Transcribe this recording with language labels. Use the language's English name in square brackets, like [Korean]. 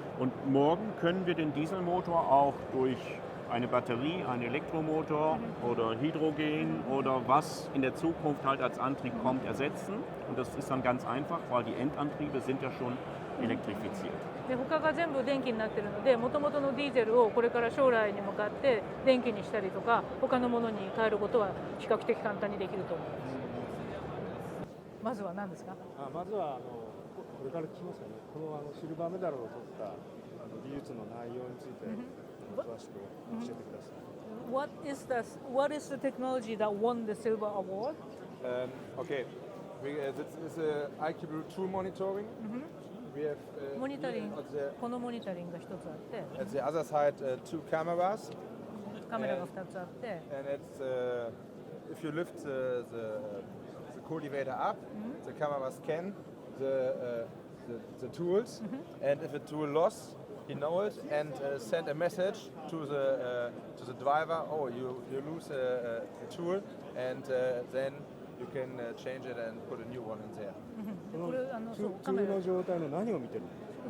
[German] Und morgen können wir den Dieselmotor auch durch eine Batterie, einen Elektromotor oder Hydrogen oder was in der Zukunft halt als Antrieb kommt, ersetzen. Und das ist dann ganz einfach, weil die Endantriebe sind ja schon elektrifiziert. [Japanese] で他が全部電気になっているので、元々のディーゼルをこれから将来に向かって電気にしたりとか、他のものに変えることは比較的簡単にできると思います。まずは何ですか？まずはこれから聞きますかね。このシルバーメダルを取った技術の内容について詳しく教えてください。 [English] What is the technology that won the silver award? Okay, this is iQblue tool monitoring. We have [Japanese] モニタリング、このモニタリングが一つあって、 [English] at the other side two cameras. [Japanese] カメラが二つあって、 [English] and it's if you lift the cultivator up, the camera scan the tools, and if a tool lost, he knows it and send a message to the driver. Oh, you lose a tool, and then you can change it and put a new one in there. [Japanese] このツールの状態の何を見てるんですか